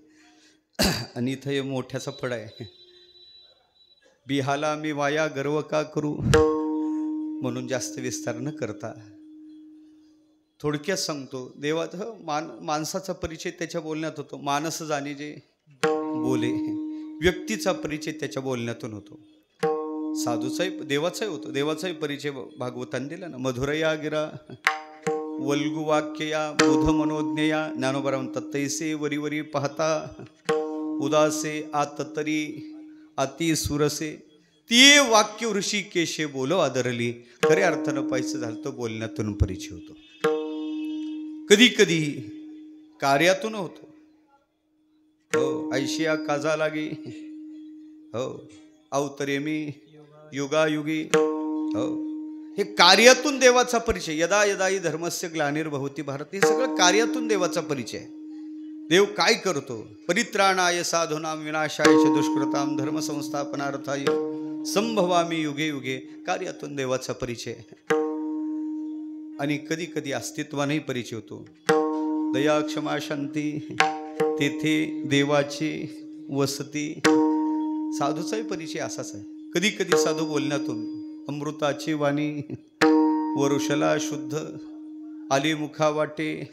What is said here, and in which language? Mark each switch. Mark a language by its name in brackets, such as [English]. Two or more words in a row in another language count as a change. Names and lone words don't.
[Marathi] आणि इथं हे मोठ्याचा फळ आहे. बिहाला मी वाया गर्व का करू म्हणून जास्त विस्तार न करता थोडक्यात सांगतो. देवाचं माणसाचा परिचय त्याच्या बोलण्यात होतो. मानस जाणे जे बोले. व्यक्तीचा परिचय त्याच्या बोलण्यातून होतो. साधूचाही देवाचाही होतो. देवाचाही परिचय भागवतांनी दिला ना. [Sanskrit] मधुरया गिरा वल्गु वाक्यया बुध मनोज्ञया. [Marathi] ज्ञानोबा म्हणतात तैसे वरीवरी पाहता उदासे आत तरी अति सुरसे. ती वाक्य ऋषिकेशे बोलो आदरली. खऱ्या अर्थानं पाहायचं झालं तर बोलण्यातून परिचय होतो. कधी कधी कार्यातून होतो. हो ऐशिया काजा लागे. हो अवतरे मी युगायुगी. हो हे कार्यातून देवाचा परिचय. [Sanskrit] यदा यदाई धर्मस्य ग्लानिर्भवती भारत. [Marathi] हे सगळं कार्यातून देवाचा परिचय. देव काय करतो. [Sanskrit] परित्राणाय साधूनां विनाशाय च दुष्कृतां धर्मसंस्थापनार्थाय संभवामी युगे युगे. [Marathi] कार्यातून देवाचा परिचय. आणि कधी कधी अस्तित्वानेही परिचय होतो. दया क्षमा शांती तेथे देवाची वसती. साधूचाही परिचय असाच आहे. कधी कधी साधू बोलण्यातून अमृताची वाणी वरुषला शुद्ध आली मुखा वाटे.